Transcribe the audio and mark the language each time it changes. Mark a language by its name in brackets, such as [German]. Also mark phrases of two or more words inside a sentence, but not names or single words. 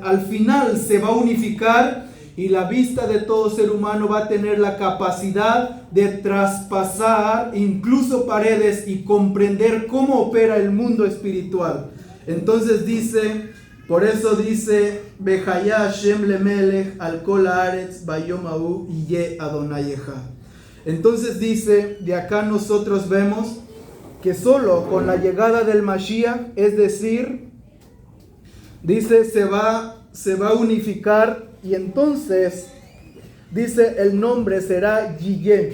[Spanish] Al final se va a unificar, y la vista de todo ser humano va a tener la capacidad de traspasar incluso paredes y comprender cómo opera el mundo espiritual. Entonces dice, por eso dice, [Hebrew] והיה השם למלך על כל הארץ ביום ההוא יהיה אדוני אחד. [Spanish] Entonces dice, de acá nosotros vemos que solo con la llegada del Mashiach, es decir, dice, se va a unificar, y entonces dice el nombre será Yiyeh.